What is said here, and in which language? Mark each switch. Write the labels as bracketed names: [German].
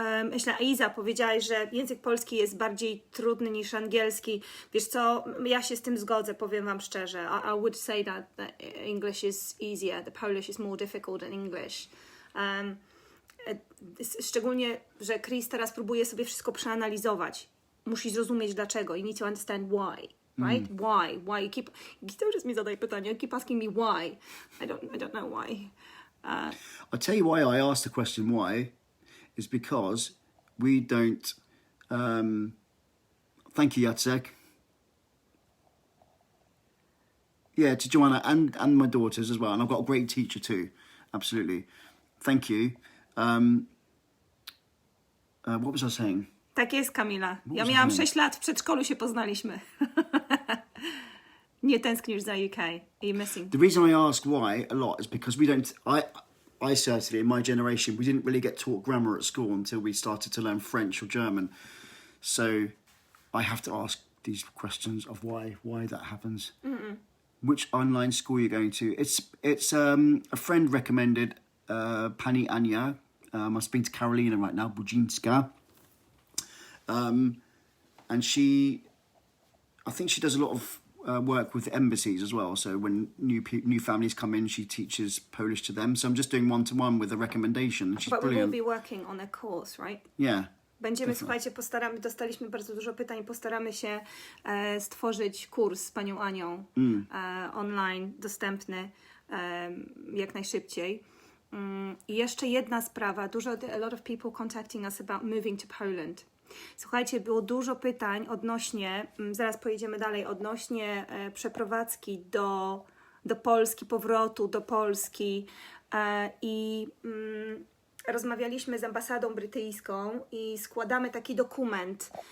[Polish] Myślę, Iza, powiedziałaś, że język polski jest bardziej trudny niż angielski. Wiesz co, ja się z tym zgodzę, powiem wam szczerze. [English] I would say that English is easier, the Polish is more difficult than English. [Polish] Szczególnie, że Chris teraz próbuje sobie wszystko przeanalizować. Musi zrozumieć dlaczego. [English] You need to understand why. Right? Why? You keep... [Polish] Cały czas mi zadaj pytanie. [English] You keep asking me why. I don't know why. I'll tell you why I asked the question why is because we don't... thank you, Jacek. Yeah, to Joanna and my daughters as well. And I've got a great teacher too. Absolutely. Thank you. What was I saying? [Polish] Tak jest, Kamila. Ja miałam 6 lat, w przedszkolu się poznaliśmy. Nie tęsknisz za UK. [English] Are you missing? The reason I ask why a lot is because we don't... I certainly, in my generation, we didn't really get taught grammar at school until we started to learn French or German. So I have to ask these questions of why that happens. Which online school you're going to. It's a friend recommended Pani Ania. I'm speaking to Karolina right now, Budzinska. And I think she does a lot of work with embassies as well. So when new families come in, she teaches Polish to them. So I'm just doing one-to-one with a recommendation. She's But brilliant. we will be working on a course, right? Yeah. [Polish] Będziemy, słuchajcie, dostaliśmy bardzo dużo pytań, postaramy się stworzyć kurs z panią Anią online, dostępny jak najszybciej. I jeszcze jedna sprawa, [English] a lot of people contacting us about moving to Poland. [Polish] Słuchajcie, było dużo pytań odnośnie, zaraz pojedziemy dalej, odnośnie przeprowadzki do Polski, powrotu do Polski i rozmawialiśmy z ambasadą brytyjską i składamy taki dokument